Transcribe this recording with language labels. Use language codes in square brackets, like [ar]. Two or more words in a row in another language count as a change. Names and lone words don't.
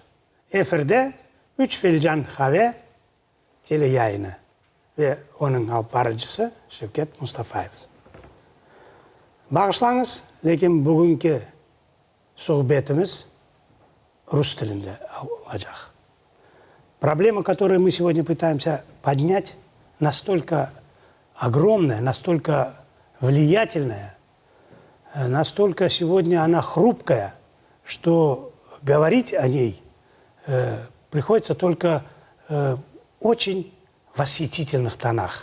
[crh] Efirde 3 Filcan Kahve tele yayını ve onun alp barıcısı Şevket Mustafaev. Bağışlanız, lekin bugünkü sohbetimiz Rus tilinde olacak. [ru] Проблема, которую мы сегодня пытаемся поднять, настолько огромная, настолько влиятельная, настолько сегодня она хрупкая, что говорить о ней приходится только в очень восхитительных тонах.